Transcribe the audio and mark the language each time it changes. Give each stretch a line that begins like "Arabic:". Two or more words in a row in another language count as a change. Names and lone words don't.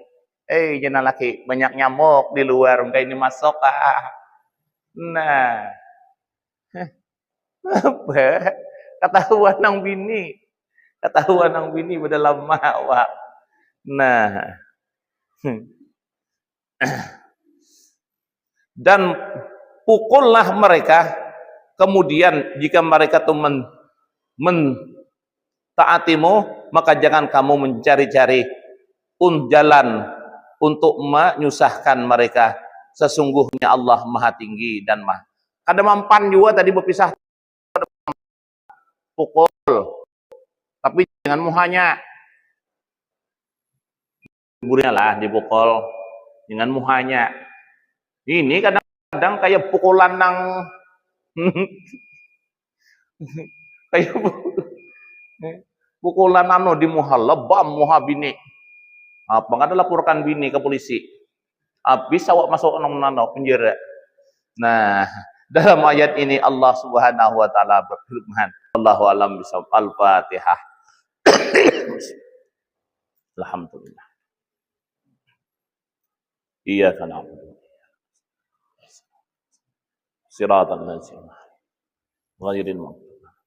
Banjar: Jangan laki banyak nyamuk di luar, mungkin ini masuk Nah. Apa? Ketahuan nang bini. Ketahuan nang bini pada lama awak. Nah.
Indonesian: Dan pukullah mereka, kemudian jika mereka itu mentaatimu, maka jangan kamu mencari-cari jalan untuk menyusahkan mereka. Sesungguhnya Allah Maha Tinggi dan Maha.
Banjar: Kada mampan juga tadi berpisah pukul, tapi jangan muhanya. Gurunya lah dipukul, dengan muhanya. Ini kadang-kadang kayak pukulan nang kayak pukulan di muha lebam muha bini. Apa nggak ada laporkan bini ke polisi? Habis awak masuk nang penjara.
Indonesian: Nah, dalam ayat ini Allah
Arabic: سبحانه وتعالى
Indonesian: berfirman,
Arabic: الله أعلم بالصواب.
Indonesian: Al-Fatihah.
Arabic: الحمد لله. إياك نعبد. صراط الذين غير المغضوب.